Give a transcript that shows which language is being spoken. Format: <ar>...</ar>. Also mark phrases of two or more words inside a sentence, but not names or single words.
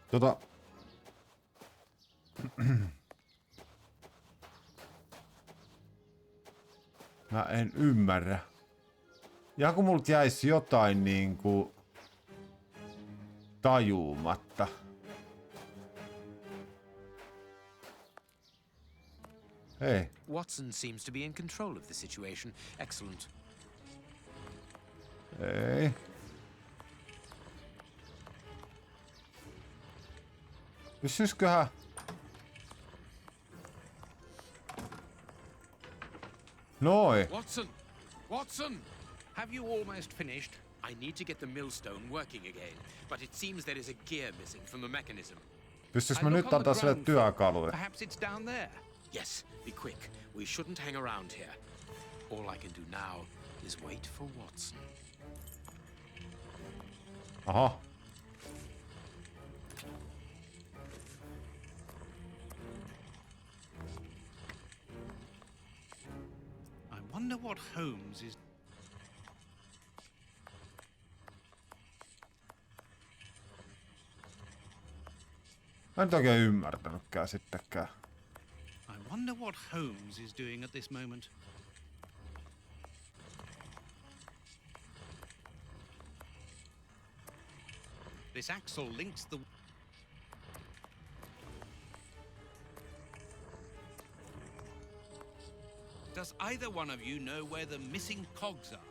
<fi>Mä en ymmärrä. Ja kun multa jäisi jotain niinku tajuumatta. Hei.</fi> <en>Watson seems to be in control of the situation. Excellent.</en> <fi>Ei. Pysyisköhän? Noi.</fi> <en>Watson! Watson! Have you almost finished? I need to get the millstone working again, but it seems there is a gear missing from the mechanism.</en> <fi>Pystyisikö</fi> <en>I</en> <fi>mä</fi> <en>look</en> <fi>nyt</fi> <en>on</en> <fi>antaa</fi> <en>the</en> <fi>sille</fi> <en>ground floor.</en> <fi>työkaluja?</fi> <en>Perhaps it's down there. Yes, be quick. We shouldn't hang around here. All I can do now is wait for Watson. Aha. I wonder what Holmes is...</en> <fi>Mä en nyt oikein ymmärtänytkään sittenkään.</fi> <en>I wonder what Holmes is doing at this moment. This axle links the... Does either one of you know where the missing cogs are?</en>